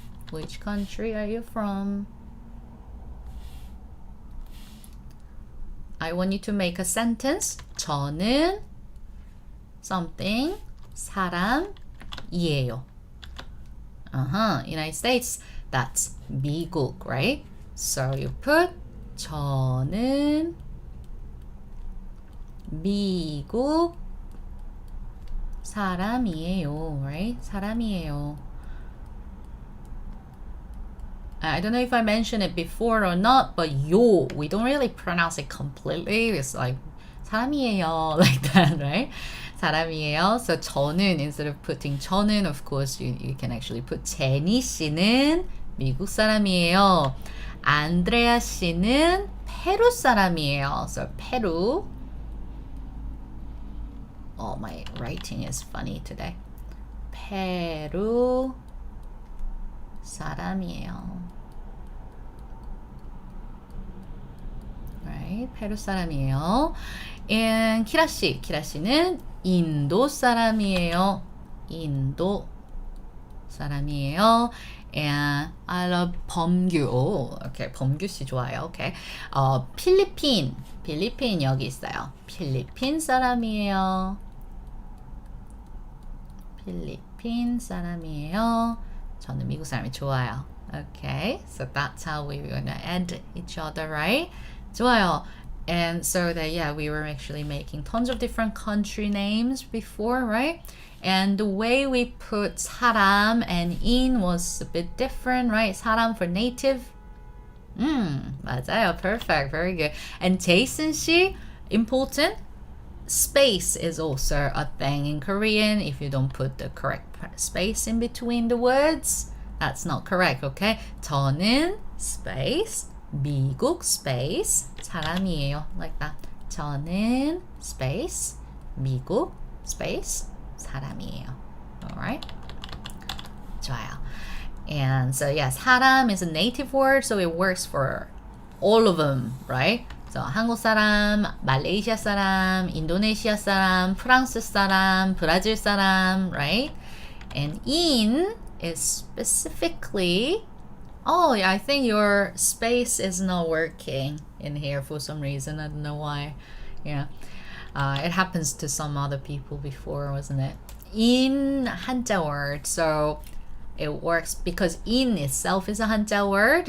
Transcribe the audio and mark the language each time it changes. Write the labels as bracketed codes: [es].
[en] Which country are you from? I want you to make a sentence. [ko] 저는 something 사람이에요. [en] United States. That's 미국, right? So you put [ko] 저는 미국 사람이에요, [en] right? [ko] 사람이에요. [en] I don't know if I mentioned it before or not, but 요, we don't really pronounce it completely. It's like 사람이에요, like that, right? [ko] 사람이에요. [en] So 저는 instead of putting 저는, of course you can actually put [ko] 제니 씨는 미국 사람이에요. 안드레아 씨는 페루 사람이에요. [en] So 페루. Oh, my writing is funny today. [ko] 페루 사람이에요. Right? 페루 사람이에요. And 키라 씨는 인도 사람이에요. 인도 사람이에요. [en] And I love 범규. [ko] 오, okay. 범규 씨 좋아요. Okay. 필리핀 여기 있어요. 필리핀 사람이에요. 필리핀 사람이에요. 저는 미국 사람이 좋아요. [en] Okay. So that's how we're gonna add each other, right? [ko] 좋아요. [en] And so that, yeah, we were actually making tons of different country names before, right? And the way we put 사람 and in was a bit different, right? 사람 for native. 맞아요. Perfect. Very good. And Jason 씨, important. Space is also a thing in Korean. If you don't put the correct space in between the words, that's not correct, okay? [ko] 저는 space, 미국 space, 사람이에요. Like that. 저는 space, 미국 space, 사람이에요. [en] Alright? 좋아요. And so yes, 사람 is a native word, so it works for all of them, right? [ko] So 한국 사람, 말레이시아 사람, 인도네시아 사람, 프랑스 사람, 브라질 사람, right? [en] And in is specifically, oh yeah, I think your space is not working in here for some reason. I don't know why. Yeah, it happens to some other people before, wasn't it? In 한자 word, so it works because in itself is a 한자 word.